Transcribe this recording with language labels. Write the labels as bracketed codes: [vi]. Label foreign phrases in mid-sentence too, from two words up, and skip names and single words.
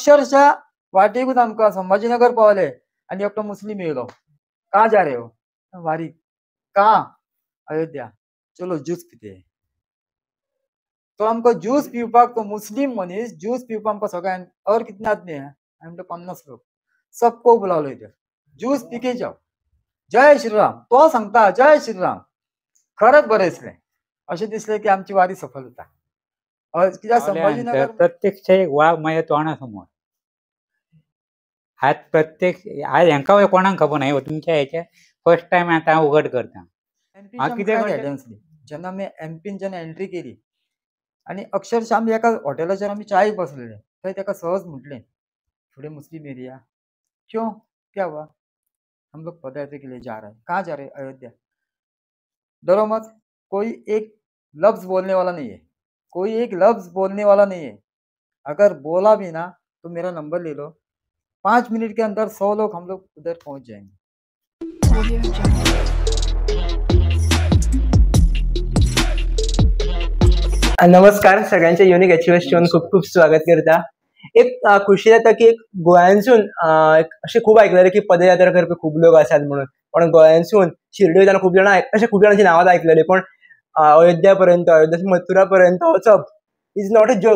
[kok] अक्षरशः वाटेकूच आमकां संभाजीनगर पावले आणि एकटो मुस्लिम येयलो. [hi] का जा रे हो? वारी का? अयोध्या. चलो ज्यूस पिते. [kok] तो आमकां ज्यूस पिवपाक, तो मुस्लिम मनीस ज्यूस पिवपाक आमकां सगळ्यांक [hi] और कितने आदमी है? [kok] आमकां 50 लोक सबको बुलावलो इधर. [hi] ज्यूस पी के जाओ. जय श्रीराम. [kok] तो सांगता [hi] जय श्रीराम. [kok] खरंच बरें दिसलें. अशें दिसलें की आमची वारी सफल जाता. कित्याक संभाजीनगर [mr] प्रत्यक्ष एक वाघ माझ्या तोंडासमोर. [kok] आज प्रत्येक आज हांकां कोणाक खबर नाही, तुमच्या ह्याच्या [en] first time [kok] आता हांव उघड करता. जेन्ना आमी एमपीन जेन्ना एंट्री केली आणि अक्षरशः आमी एका हॉटेलाचेर आमी चायेक बसलेले, थंय ताका सहज म्हटलें थोडे मुस्लिम एरिया [hi] क्यों क्या हुआ? हम लोग पदयात्रा के लिए जा रहे हैं. कहाँ जा रहे? अयोध्या. डरो मत, कोई एक लफ्ज बोलने वाला नहीं है. कोई एक लफ्ज बोलने वाला नहीं है. अगर बोला भी ना तो मेरा नंबर ले लो. 5 मिनट के अंदर 100 लोग हम लोग उधर पहुंच जाएंगे. [kok] नमस्कार सगळ्यांच्या युनिक अचिव्हर्सचे खूप खूप स्वागत करता. एक खुशी जाता की एक गोंयांसून अशें खूप आयकलेलें की पदयात्रा करपी खूप लोक आसात म्हणून, पण गोंयांसून शिर्डी वयताना खूप जाणां अशें खूप जाणांची नांवां आयकलेलीं, पण अयोध्या पर्यंत मथुरा पर्यंत वचप [en] is not a joke.